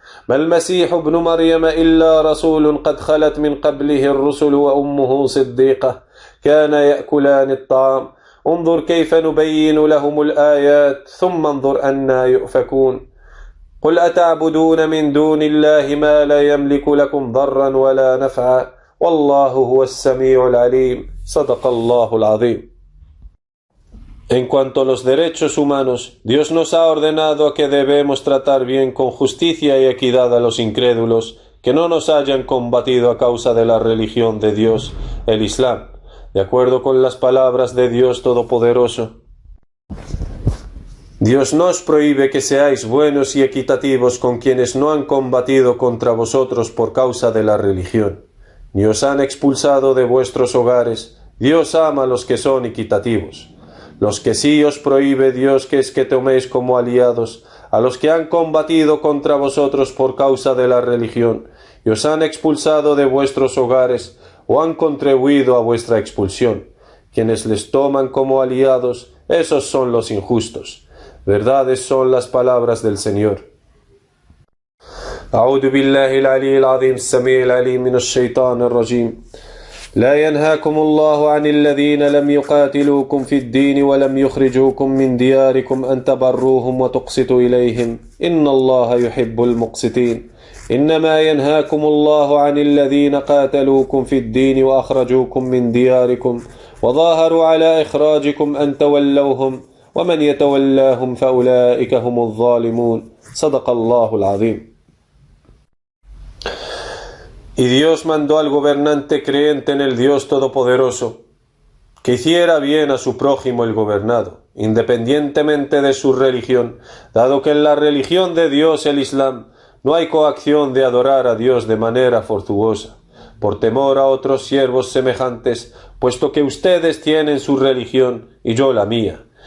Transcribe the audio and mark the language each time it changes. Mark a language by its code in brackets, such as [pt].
[ar] ما المسيح ابن مريم إلا رسول قد خلت من قبله الرسل وأمه صديقة كان يأكلان الطعام انظر كيف نبين لهم الآيات ثم انظر أنى يؤفكون قل أتعبدون من دون الله ما لا يملك لكم ضرا ولا نفعا والله هو السميع العليم صدق الله العظيم. [es] En cuanto a los derechos humanos, Dios nos ha ordenado que debemos tratar bien con justicia y equidad a los incrédulos que no nos hayan combatido a causa de la religión de Dios, el Islam, de acuerdo con las palabras de Dios Todopoderoso. Dios no os prohíbe que seáis buenos y equitativos con quienes no han combatido contra vosotros por causa de la religión, ni os han expulsado de vuestros hogares. Dios ama a los que son equitativos. Los que sí os prohíbe Dios que es que toméis como aliados a los que han combatido contra vosotros por causa de la religión, y os han expulsado de vuestros hogares, o han contribuido a vuestra expulsión. Quienes les toman como aliados, esos son los injustos. Verdades son las palabras del Señor. [ar] أعوذ بالله العلي العظيم السميع العليم من الشيطان الرجيم. لا ينهاكم الله عن الذين لم يقاتلوكم في الدين ولم يخرجوكم من دياركم أن تبروهم وتقسطوا إليهم إن الله يحب المقسطين. إنما ينهاكم الله عن الذين قاتلوكم في الدين وأخرجوكم من دياركم وظاهروا على إخراجكم أن تولوهم ومن يتولاهم فأولئك هم الظالمون. صدق الله العظيم. [es] Y Dios mandó al gobernante creyente en el Dios Todopoderoso que hiciera bien a su prójimo el gobernado, independientemente de su religión, dado que en la religión de Dios, el Islam, no hay coacción de adorar a Dios de manera fortuosa, por temor a otros siervos semejantes, puesto que ustedes tienen su religión y yo la mía,